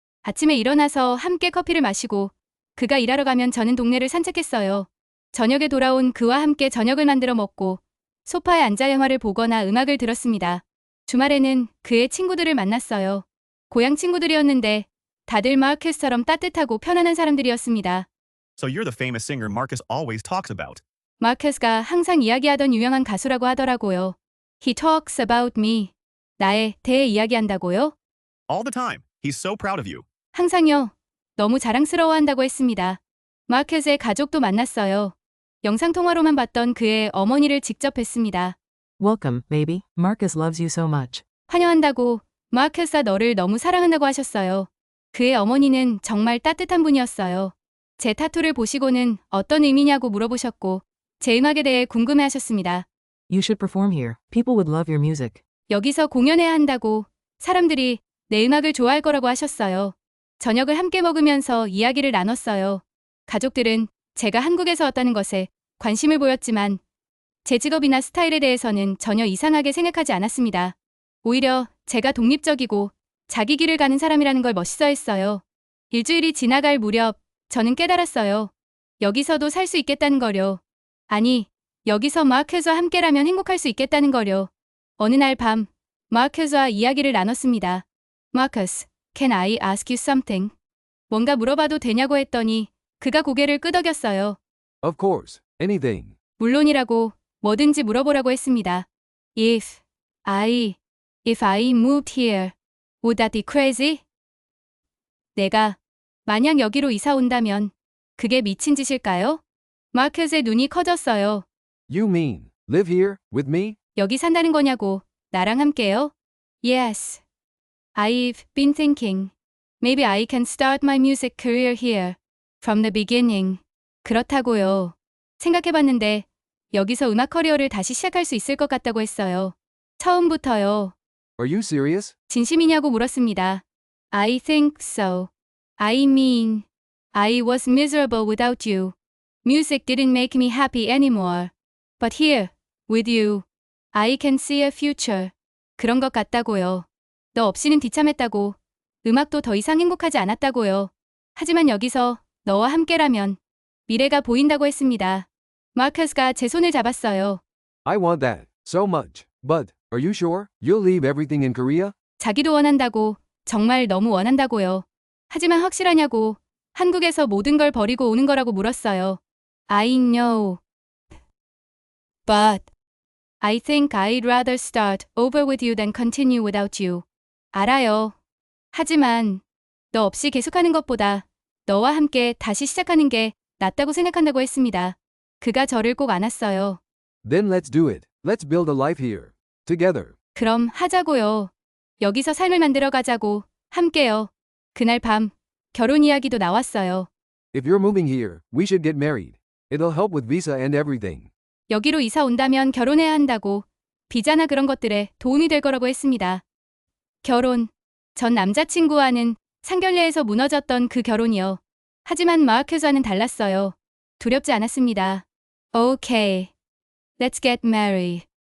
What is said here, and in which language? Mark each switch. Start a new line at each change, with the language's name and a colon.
Korean: 아침에 일어나서 함께 커피를 마시고 그가 일하러 가면 저는 동네를 산책했어요. 저녁에 돌아온 그와 함께 저녁을 만들어 먹고 소파에 앉아 영화를 보거나 음악을 들었습니다. 주말에는 그의 친구들을 만났어요. 고향 친구들이었는데 다들 마크스처럼 따뜻하고 편안한 사람들이었습니다.
English: So you're the famous singer Marcus always talks about.
Korean: 마크스가 항상 이야기하던 유명한 가수라고 하더라고요.
English: He talks about me.
Korean: 나에 대해 이야기한다고요?
English: All the time. He's so proud of you.
Korean: 항상요. 너무 자랑스러워한다고 했습니다. 마크스의 가족도 만났어요. 영상통화로만 봤던 그의 어머니를 직접 뵀습니다.
English: Welcome, baby. Marcus loves you so much.
Korean: 환영한다고, 마크스가 너를 너무 사랑한다고 하셨어요. 그의 어머니는 정말 따뜻한 분이었어요. 제 타투를 보시고는 어떤 의미냐고 물어보셨고 제 음악에 대해 궁금해하셨습니다.
English: You should perform here. People would love your music.
Korean: 여기서 공연해야 한다고 사람들이 내 음악을 좋아할 거라고 하셨어요. 저녁을 함께 먹으면서 이야기를 나눴어요. 가족들은 제가 한국에서 왔다는 것에 관심을 보였지만 제 직업이나 스타일에 대해서는 전혀 이상하게 생각하지 않았습니다. 오히려 제가 독립적이고 자기 길을 가는 사람이라는 걸 멋있어했어요. 일주일이 지나갈 무렵 저는 깨달았어요. 여기서도 살 수 있겠다는 거요. 아니, 여기서 마크스와 함께라면 행복할 수 있겠다는 거요. 어느 날 밤 마크스와 이야기를 나눴습니다.
English: Marcus, can I ask you something?
Korean: 뭔가 물어봐도 되냐고 했더니 그가 고개를 끄덕였어요.
English: Of course. Anything.
Korean: 물론이라고 뭐든지 물어보라고 했습니다.
English: If I moved here, would that be crazy?
Korean: 내가 만약 여기로 이사 온다면 그게 미친 짓일까요? 마크스의 눈이 커졌어요.
English: You mean, live here, with me?
Korean: 여기 산다는 거냐고. 나랑 함께요?
English: Yes. I've been thinking. Maybe I can start my music career here. From the beginning.
Korean: 그렇다고요. 생각해봤는데 여기서 음악 커리어를 다시 시작할 수 있을 것 같다고 했어요. 처음부터요.
English: Are you serious?
Korean: 진심이냐고 물었습니다.
English: I think so. I mean, I was miserable without you. Music didn't make me happy anymore. But here, with you, I can see a future.
Korean: 그런 것 같다고요. 너 없이는 비참했다고. 음악도 더 이상 행복하지 않았다고요. 하지만 여기서 너와 함께라면 미래가 보인다고 했습니다. 마크스가 제 손을 잡았어요.
English: I want that, so much. But, are you sure? You'll leave everything in Korea?
Korean: 자기도 원한다고, 정말 너무 원한다고요. 하지만 확실하냐고, 한국에서 모든 걸 버리고 오는 거라고 물었어요.
English: I know. But, I think I'd rather start over with you than continue without you.
Korean: 알아요. 하지만, 너 없이 계속하는 것보다 너와 함께 다시 시작하는 게 낫다고 생각한다고 했습니다. 그가 저를 꼭 안았어요.
English: Then let's do it. Let's build a life here. Together.
Korean: 그럼 하자고요. 여기서 삶을 만들어 가자고. 함께요. 그날 밤 결혼 이야기도 나왔어요.
English: If you're moving here, we should get married. It'll help with visa and everything.
Korean: 여기로 이사 온다면 결혼해야 한다고. 비자나 그런 것들에 도움이 될 거라고 했습니다. 결혼. 전 남자친구와는 상견례에서 무너졌던 그 결혼이요. 하지만 마크스와는 달랐어요. 두렵지 않았습니다.
English: Okay. Let's get married.